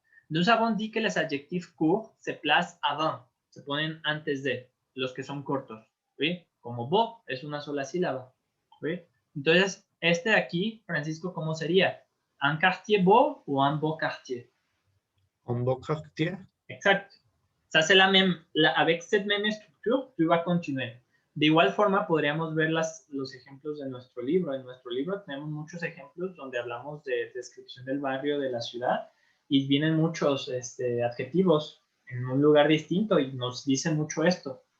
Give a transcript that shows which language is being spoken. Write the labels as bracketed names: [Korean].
[French] Nous avons dit que les adjectifs courts se placent avant, [Spanish] se ponen antes de los que son cortos, [French] oui. [Spanish] Como beau es una sola sílaba, oui. Entonces, de aquí, Francisco, ¿cómo sería? [French] ¿Un quartier beau ou un beau quartier? Un beau quartier. Exact. Ça, c'est avec cette même structure, tu vas continuer. [Spanish] De igual forma, podríamos ver los ejemplos de nuestro libro. En nuestro libro tenemos muchos ejemplos donde hablamos de descripción del barrio, de la ciudad, y vienen muchos adjetivos en un lugar distinto y nos dicen mucho esto.